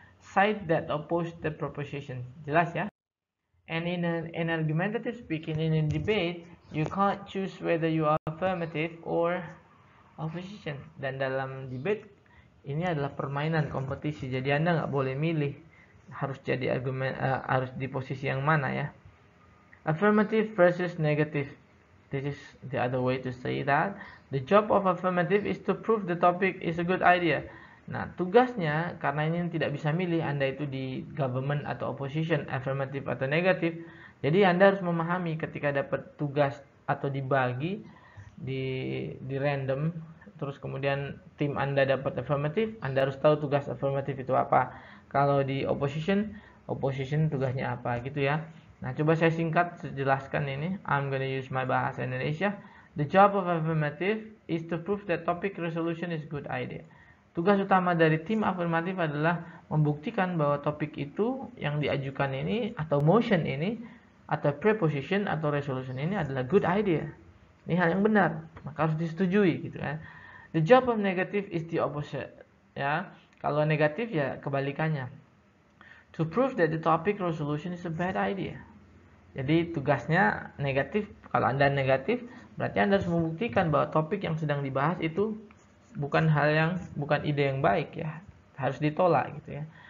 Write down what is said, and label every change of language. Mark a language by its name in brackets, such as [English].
[English] Side that oppose the proposition. [Indonesian] Jelas ya? [English] And in an argumentative speaking, in a debate, you can't choose whether you are affirmative or opposition. [Indonesian] Dan dalam debate ini adalah permainan kompetisi. Jadi Anda nggak boleh milih harus jadi argumen harus di posisi yang mana ya. [English] Affirmative versus negative. This is the other way to say that. The job of affirmative is to prove the topic is a good idea. [Indonesian] Nah, tugasnya karena ini tidak bisa milih Anda itu di government atau opposition, affirmative atau negatif. Jadi Anda harus memahami ketika dapat tugas atau dibagi di random, terus kemudian tim Anda dapat affirmative, Anda harus tahu tugas affirmative itu apa. Kalau di opposition tugasnya apa gitu ya. Nah, coba saya singkat jelaskan ini. [English] I'm gonna use my bahasa Indonesia. The job of affirmative is to prove that topic resolution is good idea. [Indonesian] Tugas utama dari tim afirmatif adalah membuktikan bahwa topik itu yang diajukan ini atau motion ini atau preposition atau resolution ini adalah [English] good idea. [Indonesian] Ini hal yang benar, maka harus disetujui gitu kan. [English] The job of negative is the opposite. [Indonesian] Ya, kalau negatif ya kebalikannya. [English] To prove that the topic resolution is a bad idea. [Indonesian] Jadi tugasnya negatif. Kalau Anda negatif, berarti Anda harus membuktikan bahwa topik yang sedang dibahas itu bukan ide yang baik ya, harus ditolak gitu ya.